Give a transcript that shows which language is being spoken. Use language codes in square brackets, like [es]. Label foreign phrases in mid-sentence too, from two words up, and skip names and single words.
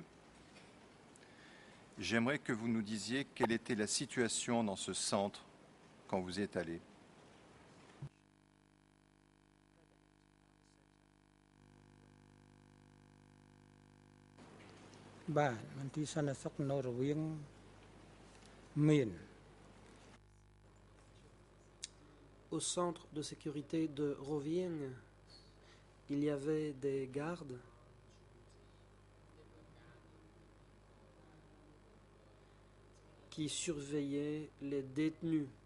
[fr] J'aimerais que vous nous disiez quelle était la situation dans ce centre quand vous y êtes allé. Bah, [km] មន្ទីរសន្តិសុខនៅរវាងមាន [fr] Au centre de sécurité de Rovieng, il y avait des gardes qui surveillaient les détenus.